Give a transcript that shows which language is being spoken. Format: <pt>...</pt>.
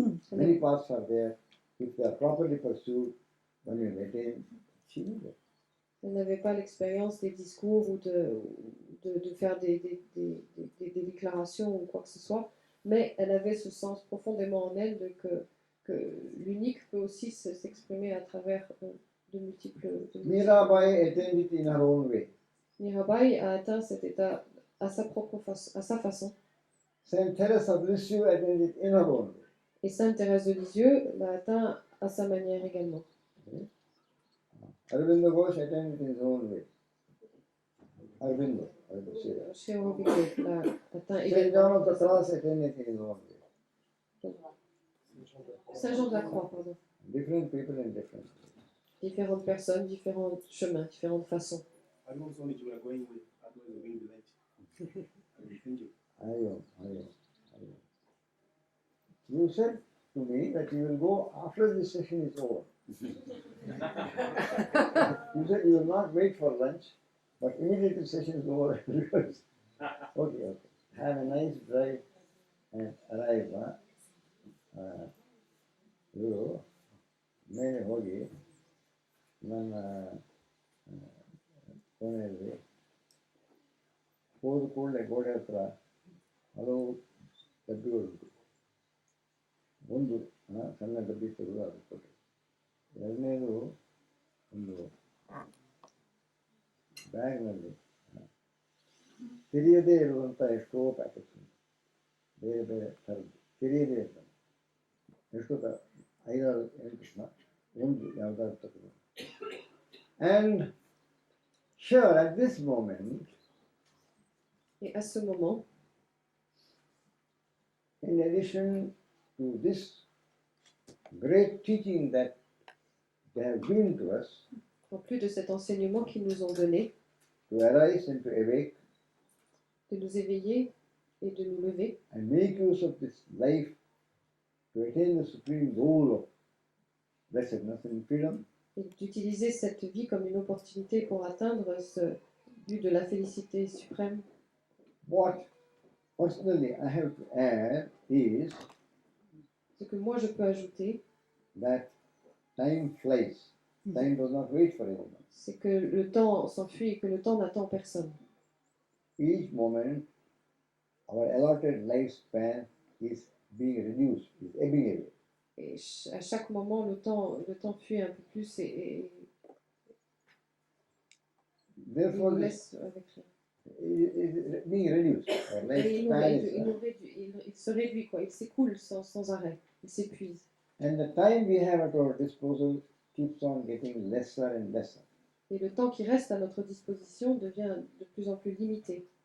<en>Many paths are there. If they are properly pursued, one will attain. She knew that.</en> <fr>Elle n'avait pas l'expérience des discours ou de faire des déclarations ou quoi que ce soit, mais elle avait ce sens profondément en elle que l'unique peut aussi s'exprimer à travers de multiples...</fr> <en>Mirabai attained it in her own way.</en> <fr>Mirabai a atteint cet état à sa façon.</fr> <en>Saint Teresa of Lisieux attained it in her own way.</en> <fr>Et Sainte Thérèse de Lisieux l'a atteint à sa manière également.</fr> <en>Aurobindo Ghosh attained it in his own way. Aurobindo.</en> <fr>Chez Aurobindo l'a atteint</fr> <en>Saint</en> <fr>également.</fr> <en>John of the Cross attained it in his own way.</en> <fr>Saint Jean de la Croix, pardon.</fr> <en>Different people in different ways.</en> <fr>différentes personnes, différents chemins, différentes façons.</fr> <en>I know Swami you are going with, otherwise you're going to let. Thank you. Hariom, Hariom, Hariom. You said to me that you will go after this session is over. You said you will not wait for lunch, but immediately the session is over. Okay, okay. Have a nice drive and arrive.</en> <kn>ಇವರು ಮೇಲೆ ಹೋಗಿ ನನ್ನ ಕೋಣೆಯಲ್ಲಿ ಹೋದ ಕೂಡಲೇ ಗೋಡೆ ಹತ್ರ ಹಲವು ಡಬ್ಬಿಗಳುಂಟು. ಒಂದು ಸಣ್ಣ ಡಬ್ಬಿ ತೆಗೆದು ಅದು ಕೊಟ್ಟೆ. ಎರಡನೇದು ಒಂದು ಬ್ಯಾಗ್ನಲ್ಲಿ ತೆರೆಯದೇ ಇರುವಂಥ ಎಷ್ಟೋ ಪ್ಯಾಕೆಟ್ಸ್ ಉಂಟು, ಬೇರೆ ಬೇರೆ ಥರದ್ದು ತೆರೆಯದೇ ಇರ್ತಾನೆ. ಎಷ್ಟೋ ಥರ 5-6 ಒಂದು ಯಾವುದಾದ್ರು ತಗೊಂಡು.</kn> <en>And sure, at this moment,</en> <fr>Et à ce moment,</fr> <en>in addition to this great teaching that they have given to us,</en> <fr>en plus de cet enseignement qu'ils nous ont donné,</fr> <en>to arise and to awake</en> <fr>de nous éveiller et de nous lever,</fr> <en>and make use of this life to attain the supreme goal of blessedness and freedom,</en> <fr>et d'utiliser cette vie comme une opportunité pour atteindre ce but de la félicité suprême.</fr> <en>what personally I have to add is</en> <fr>Ce que moi je peux ajouter,</fr> <en>that time flies. Time does not wait for anyone.</en> <fr>c'est que le temps s'enfuit et que le temps n'attend personne.</fr> <en>Each moment, our allotted lifespan is being reduced, is ebbing away.</en> <fr>Et à chaque moment, le temps fuit un peu plus et il</fr> <en>Therefore,</en> <fr>nous</fr> <en>this</en> <fr>laisse avec rien.</fr> <en>is being reduced. Our</en> <fr>Et</fr> <en>lifespan</en> <fr>il nous réduit, il se réduit, quoi. Il s'écoule sans arrêt, il s'épuise.</fr> <en>and the time we have at our disposal keeps on getting lesser and lesser.</en> <fr>Et le temps qui reste à notre disposition devient de plus en plus limité.</fr>